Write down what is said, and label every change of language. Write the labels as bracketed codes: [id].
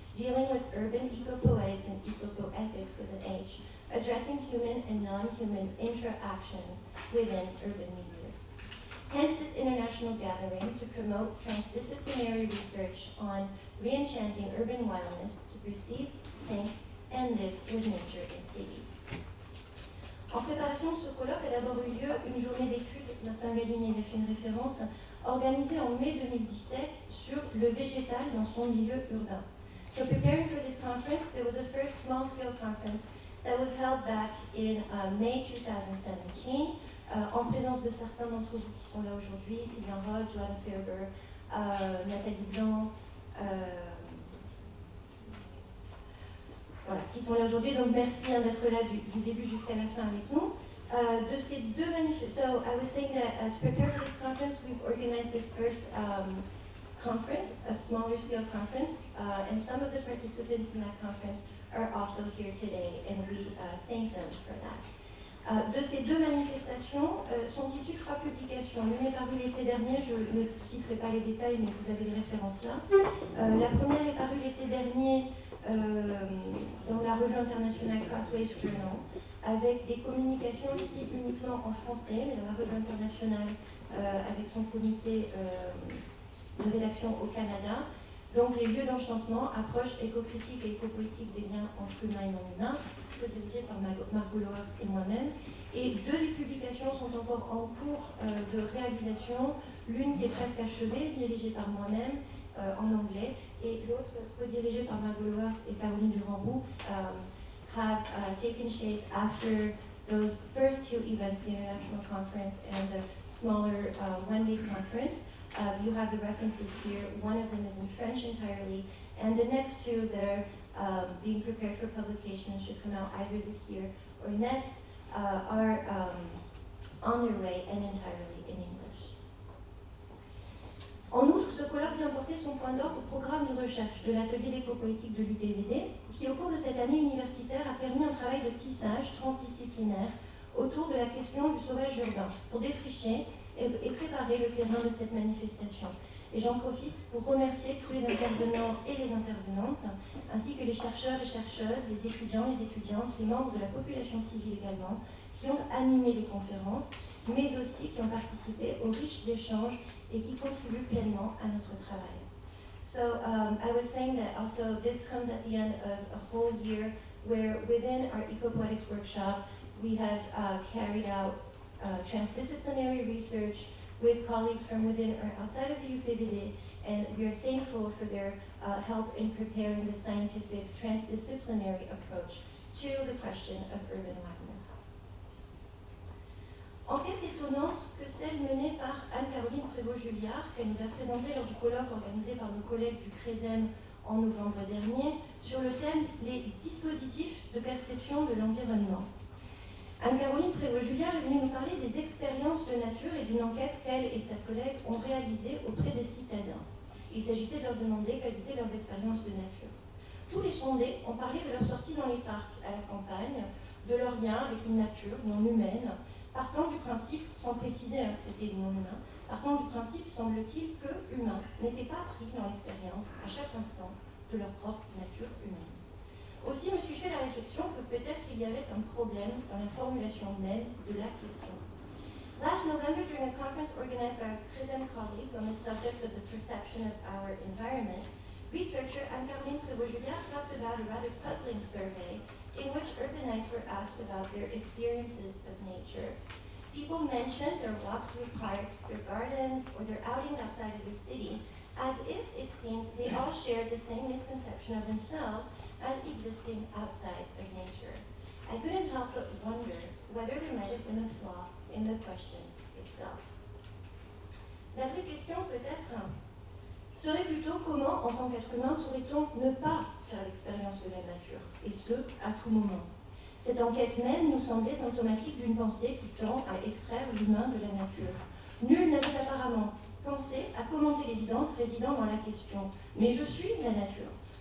[en] dealing with urban eco-poetics and eco-poetics with an H, addressing human and non-human interactions within urban milieux. Hence this international gathering to promote transdisciplinary research on re-enchanting urban wildness to perceive, think, and live with nature in cities. [fr] En préparation de ce colloque a d'abord eu lieu une journée d'études, Martin Gallini y a fait une référence, organisée en mai 2017 sur le végétal dans son milieu urbain. [en] So preparing for this conference, there was a first small-scale conference that was held back in May 2017, [fr] en présence de certains d'entre vous qui sont là aujourd'hui, Sylvain Roth, Joanne Ferber, Nathalie Blanc, voilà, qui sont là aujourd'hui. Donc merci d'être là du début jusqu'à la fin avec nous. De ces deux manifestations, [en] so I was saying that to prepare for this conference, we've organized this first conference, a smaller scale conference, and some of the participants in that conference are also here today, and we thank them for that. [fr] De ces deux manifestations sont issues 3 publications. L'une est parue l'été dernier, je ne citerai pas les détails, mais vous avez les références là. La première est parue l'été dernier dans la revue internationale Crossways Journal, avec des communications ici uniquement en français, mais dans la revue internationale avec son comité de rédaction au Canada. Donc les lieux d'enchantement, approche éco-critique et éco-poétique des liens entre humain et non-humain, dirigé par Margot Lowers et moi-même. Et 2 des publications sont encore en cours de réalisation, l'une qui est presque achevée, dirigée par moi-même en anglais, et l'autre co-dirigée par Margot Lowers et Caroline Durand-Roux, [en] have taken shape after those first 2 events, the International Conference and the smaller one-day conference. You have the references here. One of them is in French entirely, and the next 2 that are being prepared for publication should come out either this year or next are on their way and entirely in English. [fr] En outre, ce colloque vient porter son point d'ordre au programme de recherche de l'atelier d'éco-poétique de l'UPVD, qui au cours de cette année universitaire a permis un travail de tissage transdisciplinaire autour de la question du sauvage urbain, pour défricher et préparer le terrain de cette manifestation. Et j'en profite pour remercier tous les intervenants et les intervenantes, ainsi que les chercheurs et chercheuses, les étudiants, les étudiantes, les membres de la population civile également, qui ont animé les conférences, mais aussi qui ont participé aux riches échanges et qui contribuent pleinement à notre travail. [en] So I was saying that also this comes at the end of a whole year where within our eco-poetics workshop we have carried out transdisciplinary research with colleagues from within or outside of the UPVD, and we are thankful for their help in preparing the scientific transdisciplinary approach to the question of urban wildness. [fr] Enquête étonnante que celle menée par Anne-Caroline Prévost-Julliard, qu'elle nous a présentée lors du colloque organisé par nos collègues du CRESEM en novembre dernier, sur le thème « Les dispositifs de perception de l'environnement ». Anne-Caroline Prévost-Julliard est venue nous parler des expériences de nature et d'une enquête qu'elle et sa collègue ont réalisée auprès des citadins. Il s'agissait de leur demander quelles étaient leurs expériences de nature. Tous les sondés ont parlé de leur sortie dans les parcs, à la campagne, de leur lien avec une nature non humaine, partant du principe, sans préciser que c'était non humain, partant du principe, semble-t-il, que humains n'étaient pas pris dans l'expérience à chaque instant de leur propre nature humaine. Aussi me suis-je fait la réflexion que peut-être il y avait un problème dans la formulation même de la question. [en] Last November, during a conference organized by our CRESEM colleagues on the subject of the perception of our environment, researcher Anne-Caroline Prévost-Julliard talked about a rather puzzling survey in which urbanites were asked about their experiences of nature. People mentioned their walks through parks, their gardens, or their outings outside of the city, as if it seemed they all shared the same misconception of themselves as existing outside of nature. I couldn't help but wonder whether there might have been a flaw in the question itself. [fr] La vraie question peut-être serait plutôt comment, en tant qu'être humain, pourrait-on ne pas faire l'expérience de la nature, et ce, à tout moment. Cette enquête même nous semblait symptomatique d'une pensée qui tend à extraire l'humain de la nature. Nul n'avait apparemment pensé à commenter l'évidence résidant dans la question « Mais je suis la nature ».